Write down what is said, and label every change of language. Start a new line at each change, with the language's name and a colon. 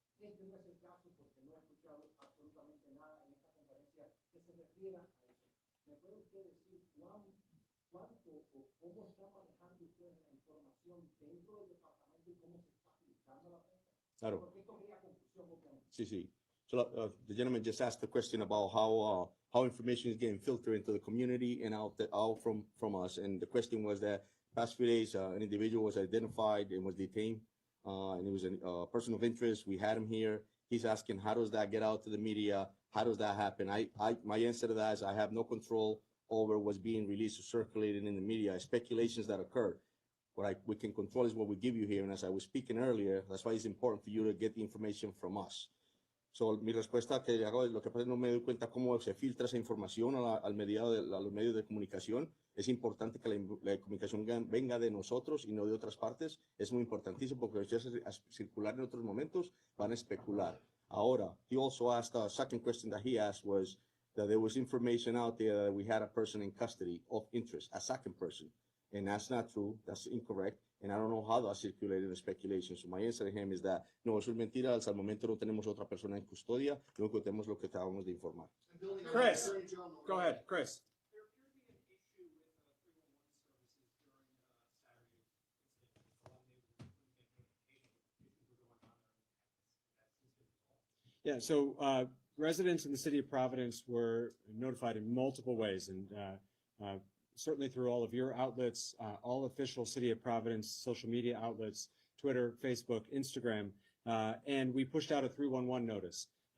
Spanish: Este no es el caso porque no he escuchado absolutamente nada en esta conferencia que se refiera a eso. ¿Me puede usted decir cuánto o cómo está manejando usted la información dentro del departamento y cómo se está aplicando a la prensa? Claro. Porque esto crea confusión, obviamente. Sí, sí.
English: So the gentleman just asked the question about how information is getting filtered into the community and out from us. And the question was that past few days, an individual was identified and was detained, and it was a person of interest. We had him here. He's asking, how does that get out to the media? How does that happen? My answer to that is I have no control over what's being released or circulated in the media, speculations that occur. What we can control is what we give you here. And as I was speaking earlier, that's why it's important for you to get the information from us.
Spanish: So, mi respuesta que le hago es lo que pasa es que no me doy cuenta cómo se filtra esa información a los medios de comunicación. Es importante que la comunicación venga de nosotros y no de otras partes. Es muy importantísimo porque si hace circular en otros momentos, van a especular.
English: Ahora, he also asked, a second question that he asked was that there was information out there that we had a person in custody of interest, a second person. And that's not true, that's incorrect. And I don't know how that circulated the speculation. So my answer to him is that, no,
Spanish: eso es mentira. Hasta el momento no tenemos otra persona en custodia. Lo único que tenemos lo que acabamos de informar.
English: Chris, go ahead, Chris. There appeared to be an issue with 311 services during Saturday. A lot of neighborhoods couldn't get notification. Issues were going on there. That seems to be resolved. Yeah, so residents in the city of Providence were notified in multiple ways, and certainly through all of your outlets, all official City of Providence social media outlets, Twitter, Facebook, Instagram, and we pushed out a 311 notice.